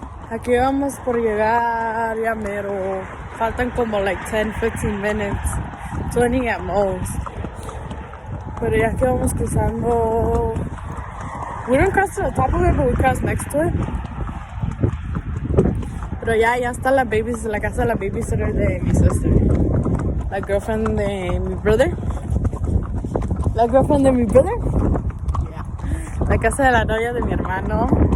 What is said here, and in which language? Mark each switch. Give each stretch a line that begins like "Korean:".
Spanish: Aquí vamos por llegar, ya mero. Faltan como
English: like 10, 15 minutes. 20 at most.
Spanish: Pero ya que vamos cruzando.
English: We didn't cross to the top of it, but we crossed next to it.
Spanish: Pero ya está la casa de la babysitter de mi sister. La girlfriend de mi brother. La girlfriend de mi brother. Yeah. La casa de la novia de mi hermano.